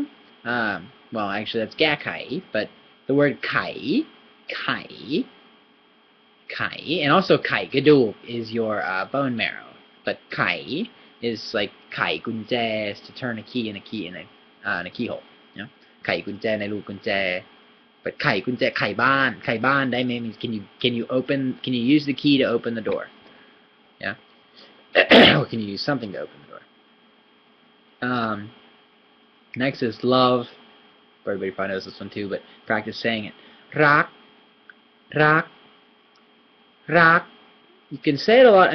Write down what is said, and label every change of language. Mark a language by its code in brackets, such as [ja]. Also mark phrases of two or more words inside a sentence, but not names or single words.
[en] Well, actually, that's kaai, but the word kaai, and also [th] ไขกระดูก [en] is your bone marrow, but kaai is like [th] ไขกุญแจ, [en] is to turn a key in a keyhole. You know, [th] ไขกุญแจ ในรูกุญแจ. [en] But [th] ไขกุญแจ ไขบาน [en] that means can you use the key to open the door? Yeah. Or can you use something to open the door? Next is love. Everybody probably knows this one too, but practice saying it. Rak. You can say it a lot.